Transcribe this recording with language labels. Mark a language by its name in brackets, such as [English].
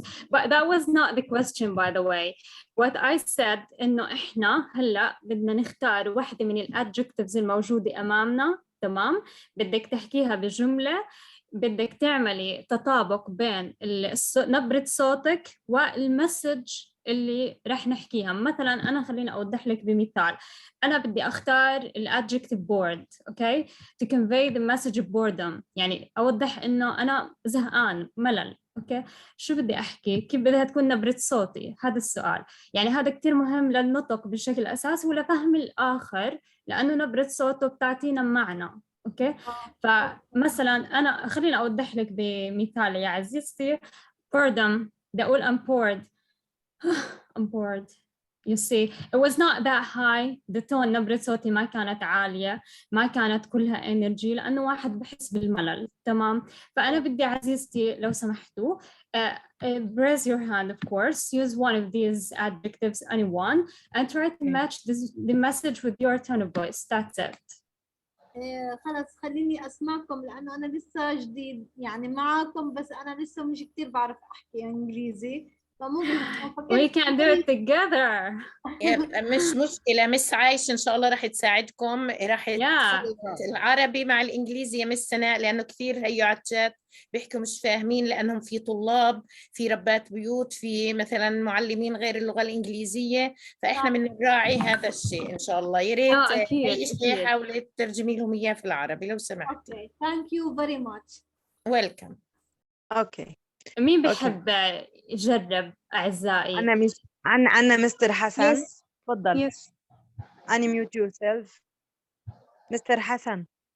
[English] But that was not the question, by the way. [Arabic] What I said إنه إحنا هلا بدنا نختار واحدة من الادجectives الموجودة أمامنا، تمام؟ بدك تحكيها بجملة، بدك تعملي تطابق بين نبرة صوتك والمسج اللي رح نحكيها. مثلا أنا خليني أوضح لك بمثال. أنا بدي أختار الادجective bored، okay? To convey the message of boredom، يعني أوضح إنه أنا زهقان ملل، okay؟ شو بدي أحكي؟ كيف بدها تكون نبرة صوتي؟ هذا السؤال. يعني هذا كتير مهم للنطق بشكل أساسي ولفهم الآخر، لأنه نبرة صوته بتعطينا معنى. اوكي فمثلا انا خليني اوضح لك بمثال يا عزيزتي. [English] boredom بدي اقول I'm bored. I'm bored. You see it was not that high. [Arabic] the tone نبرة صوتي ما كانت عالية، ما كانت كلها energy، لأنه واحد بحس بالملل. [English] تمام؟ فأنا بدي عزيزتي لو سمحتوا raise your hand of course, use one of these adjectives anyone and try to match the message with your tone of voice. That's it. [Arabic] خلص خليني أسمعكم لأنه أنا لسه جديد يعني معكم، بس أنا لسه مش كتير بعرف أحكي إنجليزي، فممكن [English] We can do it together. [Arabic] مش مشكلة مس عايشة إن شاء الله رح تساعدكم، رح العربي مع الإنجليزي يا مس سناء، لأنه كثير هيو على الشات بيحكوا مش فاهمين، لأنهم في طلاب، في ربات بيوت، في مثلا معلمين غير اللغة الإنجليزية، فإحنا بنراعي هذا الشيء إن شاء الله. يا ريت أي شيء حاولي تترجمي لهم إياه في العربي لو سمحتي. [English] Okay, thank you very much. Welcome. Okay. [Arabic] مين بيحب يجرب أعزائي؟ أنا مستر حسن. [English] Yes. [Arabic] تفضل. [English] Yes. Unmute yourself. Mister حسن.